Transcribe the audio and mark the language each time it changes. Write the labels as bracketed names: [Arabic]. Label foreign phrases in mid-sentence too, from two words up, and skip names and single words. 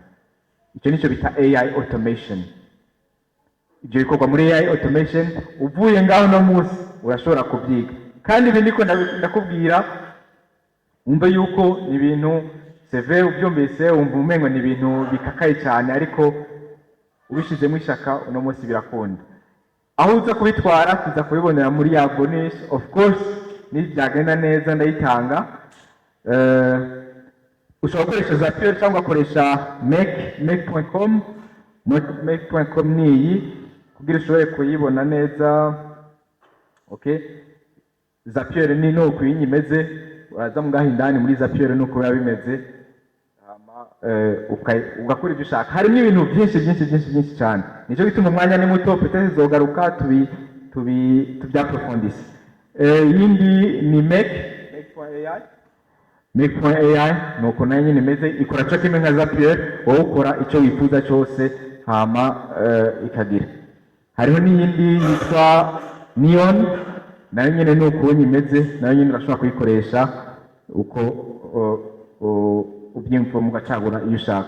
[Rundi] Icyo nicyo bita [English] AI automation. [Rundi] Ibyo bikorwa muri [English] AI automation, [Rundi] uvuye ngaho no munsi urashobora kubyiga. Kandi ibi ndiko ndakubwira umve yuko ni ibintu CV ubyumvise wumva umengo ni ibintu bikakaye cyane, ariko ubishizemo ishaka uno munsi birakunda. Aho uza kubitwara tuza kubibonera muri ya bonus. [English] Of course [Rundi] ni byagenda neza ndayitanga. Ushobora gukoresha Zapier cyangwa ugakoresha make.com. Make.com ni iyi kugira ushobore kuyibona neza. Okay, Zapier ni nuko imeze, uraza mu gahindani muri Zapier nuko biba bimeze, ugakora ibyo ushaka. Harimo ibintu byinshi cyane, nicyo gituma umwanya ni muto, peut-être zogaruka tubyaprofondise. Yindi ni make.ai. Make.ai nuko nayo nyine imeze, ikora cyo kimwe nka Zapier, wowe ukora icyo wifuza cyose hama ikagira. Hariho n'iyindi yitwa Neon, nayo nyine nuko imeze, nayo nyine urashobora kuyikoresha uko ubyimva mugacagura iyo ushaka.